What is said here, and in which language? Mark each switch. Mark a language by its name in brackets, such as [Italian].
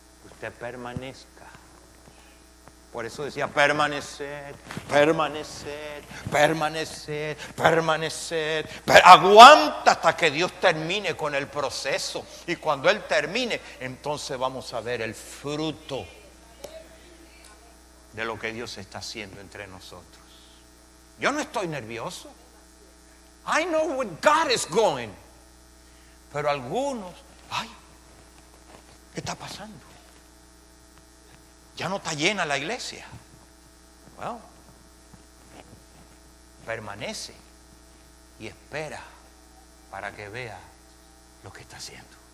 [Spanish] Usted permanezca. Por eso decía permanecer, permanecer, permanecer, permanecer. Aguanta hasta que Dios termine con el proceso. Y cuando Él termine, entonces vamos a ver el fruto de lo que Dios está haciendo entre nosotros. Yo no estoy nervioso. [English] I know where God is going. [Spanish] Pero algunos, ay, ¿qué está pasando? Ya no está llena la iglesia. Bueno, permanece y espera para que vea lo que está haciendo.